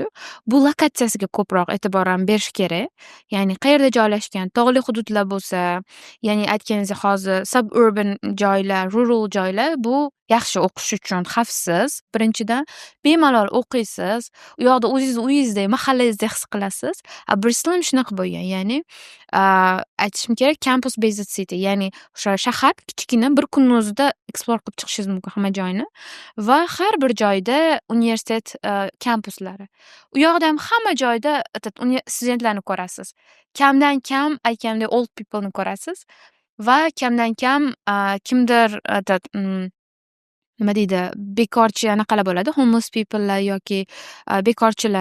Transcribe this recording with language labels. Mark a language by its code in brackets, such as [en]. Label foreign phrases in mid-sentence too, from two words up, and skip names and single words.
[uz] Bu lokatsiyasiga ko'proq e'tibor ham berish kerak. Ya'ni qayerda joylashgan, tog'li hududlar bo'lsa, ya'ni aytganingizdek hozir suburban joylar, rural joylar bu yaxshi o'qish uchun xavfsiz. Birinchidan bemalol o'qiysiz. U yoqda o'zingizni uyingizdek, mahallangizdek his qilasiz. Bristol ham shunaqa bo'lgan. Ya'ni aytishim kerak, [en] campus based city, [uz] ya'ni o'sha shahar kichkina, bir kunning o'zida explore qilib chiqishingiz mumkin hamma joyni va har bir joyda universitet kampuslari. U yoqda ham hamma joyda studentlarni ko'rasiz. Kamdan kam aytgandek [en] old people [uz] ni ko'rasiz va kamdan kam kimdir nima deydi, bekorchi anaqalar bo'ladi, [en] homeless people'lar [uz] yoki bekorchilar.